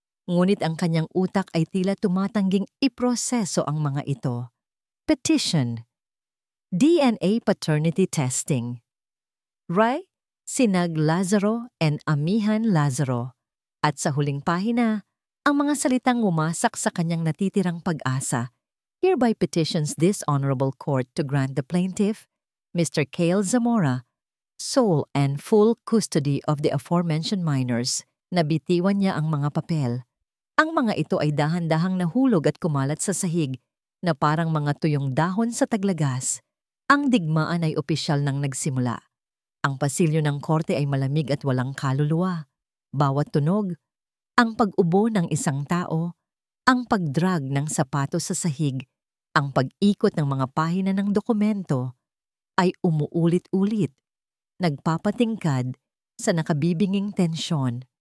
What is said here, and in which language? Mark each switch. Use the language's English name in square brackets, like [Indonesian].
[Filipino] Ngunit ang kanyang utak ay tila tumatangging iproseso ang mga ito. Petition. [English] DNA paternity testing. Ray, Sinag Lazaro and Amihan Lazaro. [Filipino] At sa huling pahina, ang mga salitang umasak sa kanyang natitirang pag-asa. [English] Hereby petitions this honorable court to grant the plaintiff, Mr. Kael Zamora, sole and full custody of the aforementioned minors. [Filipino] Nabitiwan niya ang mga papel. Ang mga ito ay dahan-dahang nahulog at kumalat sa sahig na parang mga tuyong dahon sa taglagas. Ang digmaan ay opisyal nang nagsimula. Ang pasilyo ng korte ay malamig at walang kaluluwa. Bawat tunog, ang pag-ubo ng isang tao, ang pagdrag ng sapatos sa sahig, ang pag-ikot ng mga pahina ng dokumento ay umuulit-ulit, nagpapatingkad sa nakabibinging tensyon.